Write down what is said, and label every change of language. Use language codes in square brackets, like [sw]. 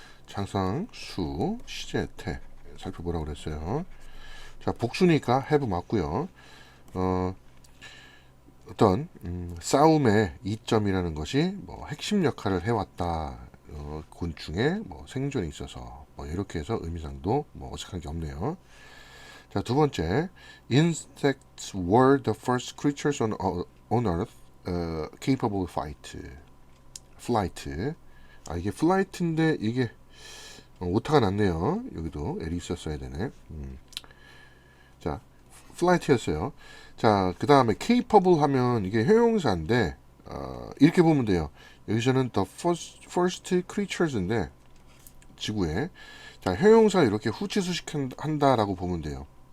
[ko] 장상, 수, 시제, 태 살펴보라고 그랬어요. 자, 복수니까 have 맞고요. 어떤 싸움의 이점이라는 것이 뭐 핵심 역할을 해왔다. 곤충의 뭐 생존에 있어서 뭐 이렇게 해서 의미상도 뭐 어색한 게 없네요. 자, 두 번째, [en] insects were the first creatures on Earth capable of flight. [ko] 아, 이게 flight인데 이게 오타가 났네요. 여기도 L이 있었어야 되네. 자, flight였어요. 자, 그 다음에 capable 하면 이게 형용사인데 이렇게 보면 돼요. 여기서는 the first creatures인데 지구에 자, 형용사 이렇게 후치 수식한다라고 보면 돼요.